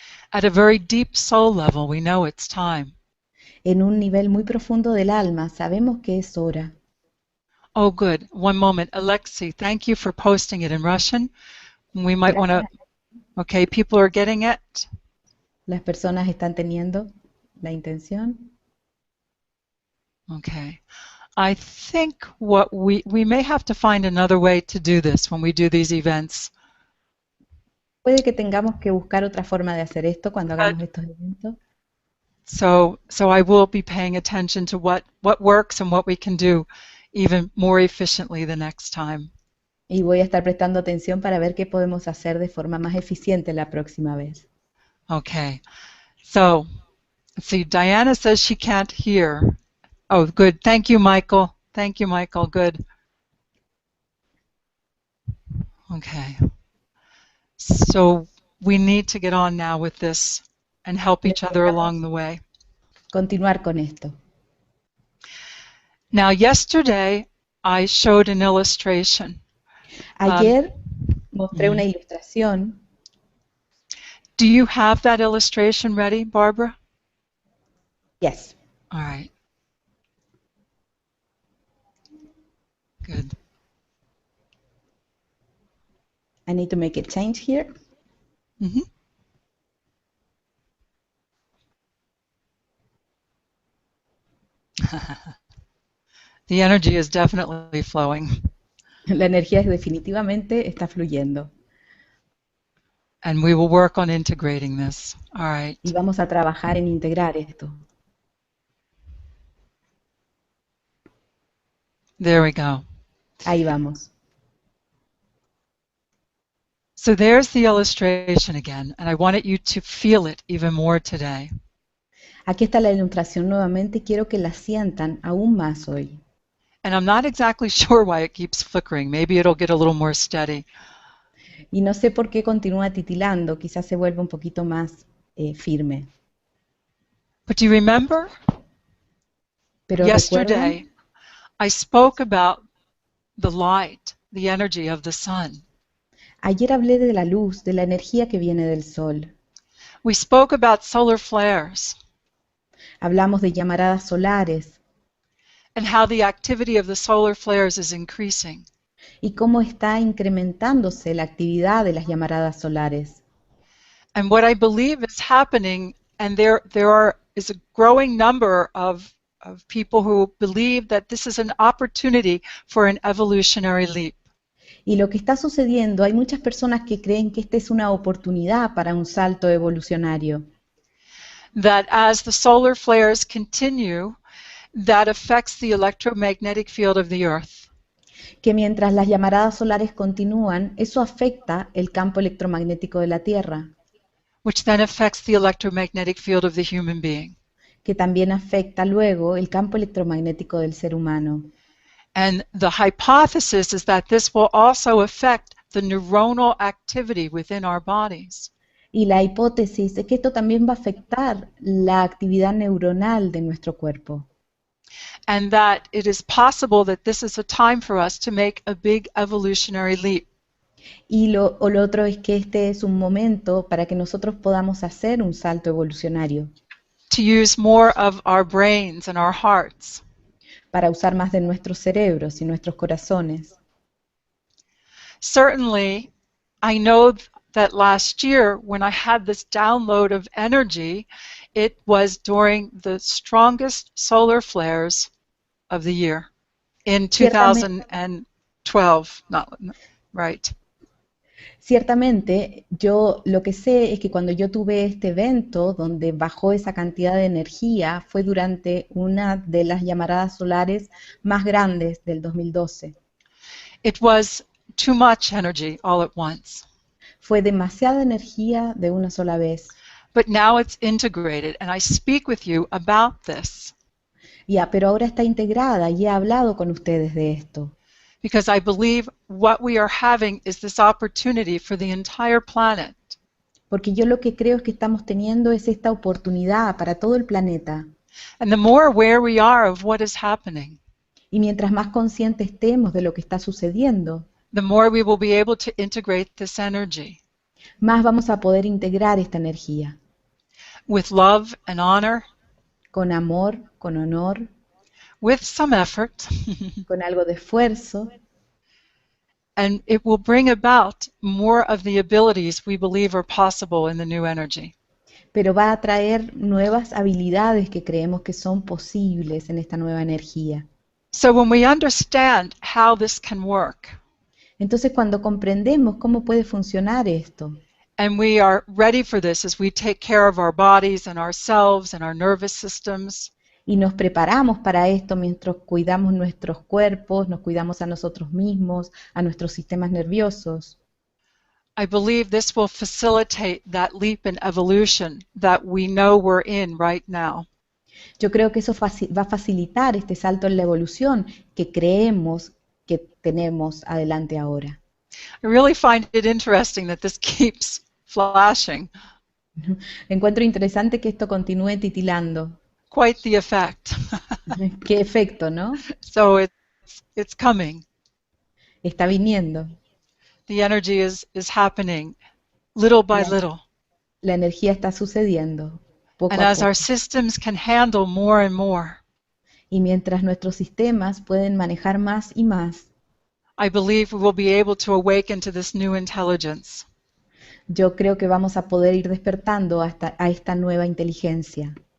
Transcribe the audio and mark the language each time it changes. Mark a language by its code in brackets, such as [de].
[en] At a very deep soul level, we know it's time. [es] En un nivel muy profundo del alma, sabemos que es hora. [en] Oh, good. One moment. Alexei, thank you for posting it in Russian. We might want to... Okay, people are getting it. [es] Las personas están teniendo la intención. [en] Okay. I think what we may have to find another way to do this when we do these events. [es] Puede que tengamos que buscar otra forma de hacer esto cuando hagamos estos eventos. [en] So I will be paying attention to what works and what we can do even more efficiently the next time. [es] Y voy a estar prestando atención para ver qué podemos hacer de forma más eficiente la próxima vez. [en] Okay. So, let's see. Diana says she can't hear. Oh, good. Thank you, Michael. Thank you, Michael. Good. Okay. So we need to get on now with this and help each other along the way. [es] Continuar con esto. [en] Now, yesterday I showed an illustration. [es] Ayer mostré una ilustración. [en] Do you have that illustration ready, Barbara? Yes. All right. Good. I need to make a change here. Mm-hmm. The energy is definitely flowing. [es] La energía definitivamente está fluyendo. [en] And we will work on integrating this. All right. [es] Y vamos a trabajar en integrar esto. [en] There we go. [es] Ahí vamos. [en] So there's the illustration again, and I wanted you to feel it even more today. [es] Aquí está la ilustración nuevamente y quiero que la sientan aún más hoy. [en] And I'm not exactly sure why it keeps flickering. Maybe it'll get a little more steady. [es] Y no sé por qué continúa titilando, quizás se vuelva un poquito más firme. [en] But do you remember? [es] Pero [en] Yesterday, [es] recuerdan, [en] I spoke about the light, the energy of the sun. [es] Ayer hablé de la luz, de la energía que viene del sol. [en] We spoke about solar flares [es] Hablamos de llamaradas solares [en] and how the activity of the solar flares is increasing. [es] y cómo está incrementándose la actividad de las llamaradas solares. [en] And what I believe is happening, and is a growing number of people who believe that this is an opportunity for an evolutionary leap. [es] Y lo que está sucediendo, hay muchas personas que creen que esta es una oportunidad para un salto evolucionario. [en] That as the solar flares continue, that affects the electromagnetic field of the Earth. [es] Que mientras las llamaradas solares continúan, eso afecta el campo electromagnético de la Tierra, [en] Which then affects the electromagnetic field of the human being. [es] que también afecta luego el campo electromagnético del ser humano. [en] And the hypothesis is that this will also affect the neuronal activity within our bodies. [es] Y la hipótesis es que esto también va a afectar la actividad neuronal de nuestro cuerpo. [en] And that it is possible that this is a time for us to make a big evolutionary leap. [es] Y lo otro es que este es un momento para que nosotros podamos hacer un salto evolucionario, [en] To use more of our brains and our hearts. [es] para usar más de nuestros cerebros y nuestros corazones. [en] Certainly, I know that last year when I had this download of energy, it was during the strongest solar flares of the year in [es] Ciertamente, [en] 2012, not right. [es] ciertamente, yo lo que sé es que cuando yo tuve este evento donde bajó esa cantidad de energía fue durante una de las llamaradas solares más grandes del 2012. [en] It was too much energy all at once. [es] Fue demasiada energía de una sola vez. [en] But now it's integrated, and I speak with you about this [es] Ya, pero ahora está integrada y he hablado con ustedes de esto. [en] because I believe what we are having is this opportunity for the entire planet. [es] Porque yo lo que creo es que estamos teniendo es esta oportunidad para todo el planeta. [en] And the more aware we are of what is happening, [es] Y mientras más conscientes estemos de lo que está sucediendo, [en] the more we will be able to integrate this energy [es] más vamos a poder integrar esta energía. [en] with love and honor, [es] Con amor, con honor, [en] with some effort, [es] con algo de esfuerzo, [en] and it will bring about more of the abilities we believe are possible in the new energy. [es] pero va a traer nuevas habilidades que creemos que son posibles en esta nueva energía. [en] So when we understand how this can work, [es] Entonces, cuando comprendemos cómo puede funcionar esto, [en] and we are ready for this as we take care of our bodies and ourselves and our nervous systems, [es] y nos preparamos para esto mientras cuidamos nuestros cuerpos, nos cuidamos a nosotros mismos, a nuestros sistemas nerviosos, [en] I believe this will facilitate that leap in evolution that we know we're in right now. [es] yo creo que eso va a facilitar este salto en la evolución que creemos que tenemos adelante ahora. [en] I really find it interesting that this keeps flashing. [es] Encuentro interesante que esto continúe titilando. [en] Quite the effect. [es] Qué efecto, ¿no? [en] So it's coming. [es] Está viniendo. [en] The energy is happening little by [es] La, [en] little. [es] la energía está sucediendo poco [en] And a as our systems can handle more and more, [es] Y mientras nuestros sistemas pueden manejar más y más, [en] I believe we will be able to awaken to this new intelligence. [es] yo creo que vamos a poder ir despertando a esta nueva inteligencia.